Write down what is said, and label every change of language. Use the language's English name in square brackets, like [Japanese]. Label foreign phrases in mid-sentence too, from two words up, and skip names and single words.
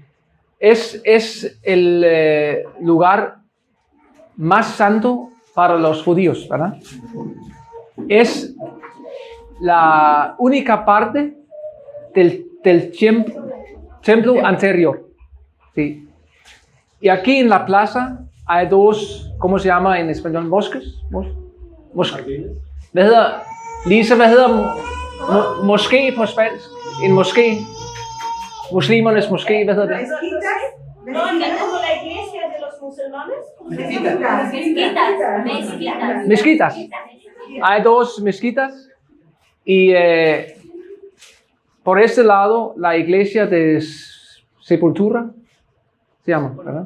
[Spanish] Es el lugar más santo para los judíos, ¿verdad? Es la única parte del templo anterior. Sí. Y aquí en la plaza hay 2, ¿cómo se llama en español? ¿Mosques? [Danish] Lisa, hvad hedder moské på spansk? En moské. Muslimernes moské, hvad hedder det? [Spanish] No, como la iglesia de los musulmanes. Mezquitas. Hay 2 mezquitas y por este lado la iglesia de Sepultura se llama, ¿verdad?